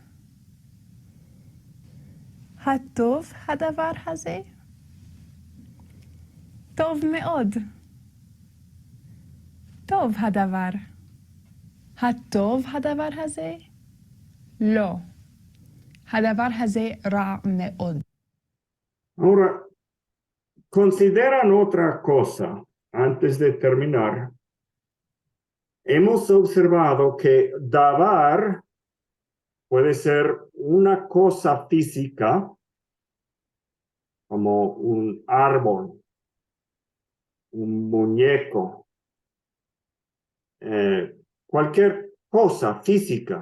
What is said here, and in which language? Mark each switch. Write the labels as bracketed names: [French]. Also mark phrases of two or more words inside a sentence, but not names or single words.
[Hebrew] הטוב הדבר הזה? טוב מאוד. טוב הדבר. הטוב הדבר הזה? לא. הדבר הזה רע מאוד. [Spanish] Ahora, consideran otra cosa antes de terminar. Hemos observado que davar puede ser una cosa física, como un árbol, un muñeco, cualquier cosa física.